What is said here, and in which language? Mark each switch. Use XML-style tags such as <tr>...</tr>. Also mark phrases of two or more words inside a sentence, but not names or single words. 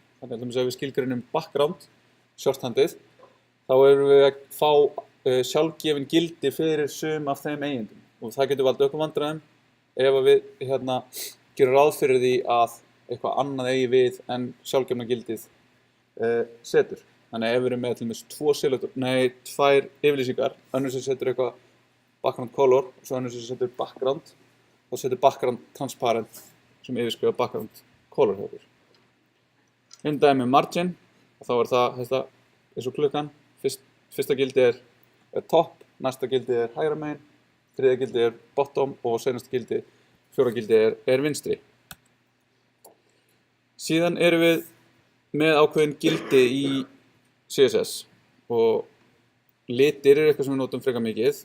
<is>Þannig að ef við skilgreinum background, shorthandið, þá erum við að fá sjálfgefin gildi fyrir sum af þeim eigendum. Og það getur valdið okkur vandræðum ef við gerum ráð fyrir því að eitthvað annað eigi við en sjálfgefna gildið setur. Þannig að ef við erum með til dæmis tvær yfirlýsingar, önnur sem setur eitthvað</is> <en>background color</en> <is>og svo önnur sem setur background, þá setur</is> <en>background transparent</en> <is>sem yfirskrifa</is> <en>background color</en> <is>hjá okkur. Dæmi með margin, og þá er það þetta eins og klukkan. Fyrsta gildi er top, næsta gildi er hægra megin, þriðja gildi er bottom og seinasta gildi, fjórða gildi er vinstri. Síðan erum við með ákveðin gildi í CSS og litir er eitthvað sem við notum frekar mikið.</is>